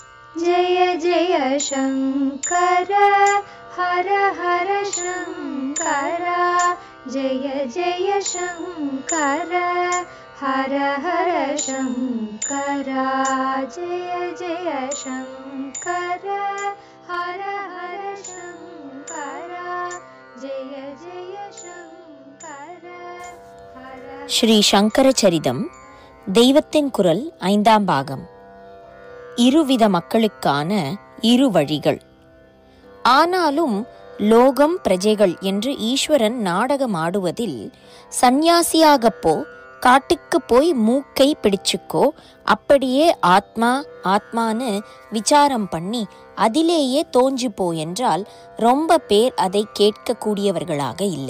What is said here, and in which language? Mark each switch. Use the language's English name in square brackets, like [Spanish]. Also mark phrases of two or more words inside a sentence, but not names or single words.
[Sanskrit] जय जय शङ्कर हर हर शङ्कर जय जय शङ्कर हर हर शङ्कर जय जय शङ्कर हर हर शङ्कर जय जय शङ्कर हर [Tamil] ஸ்ரீ சங்கர சரிதம் தெய்வத்தின் குரல் 5ஆம் பாகம். இருவித மக்களுக்கான இரு வழிகள். ஆனாலும் லோகம் பிரஜைகள் என்று ஈஸ்வரன் நாடகமாடுவதில் சந்நியாசியாகப் போ, காட்டுக்கு போய் மூக்கை பிடிச்சுக்கோ, அப்படியே ஆத்மா ஆத்மான்னு விசாரம் பண்ணி அதிலேயே தோஞ்சு போ என்றால் ரொம்ப பேர் அதை கேட்கக்கூடியவர்களாக இல்லை.